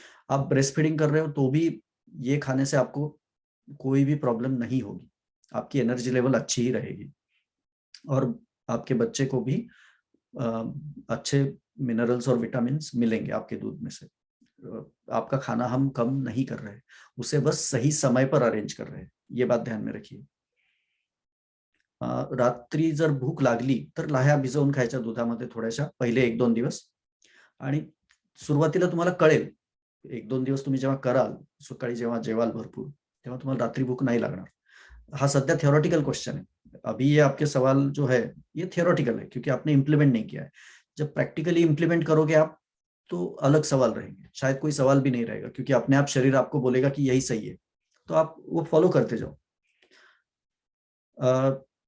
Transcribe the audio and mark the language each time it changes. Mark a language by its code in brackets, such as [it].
[hi] आप breast feeding कर रहे हो तो भी ये खाने से आपको कोई भी प्रॉब्लम नहीं होगी, आपकी एनर्जी लेवल अच्छी ही रहेगी, और आपके बच्चे को भी अच्छे मिनरल्स और विटामिन मिलेंगे आपके दूध में से। आपका खाना हम कम नहीं कर रहे, उसे बस सही समय पर अरेंज कर रहे हैं, ये बात ध्यान में रखिए। [mr] रात्री जर भूक लागली तर लाह्या भिजवून खायच्या दुधामध्ये थोड्याशा पहिले 1 2 दिवस, आणि सुरुवातीला तुम्हाला कळेल, 1 2 दिवस तुम्ही जेव्हा कराल, सकाळी जेव्हा जेवाल भरपूर, तेव्हा तुम्हाला रात्री भूक [hi] नहीं लगना। हाँ सद्या थियोरेटिकल क्वेश्चन है, अभी ये आपके सवाल जो है ये थियोरेटिकल है क्योंकि आपने इम्प्लीमेंट नहीं किया है। जब प्रैक्टिकली इम्प्लीमेंट करोगे आप तो अलग सवाल रहेंगे, शायद कोई सवाल भी नहीं रहेगा, क्योंकि अपने आप शरीर आपको बोलेगा कि यही सही है, तो आप वो फॉलो करते जाओ।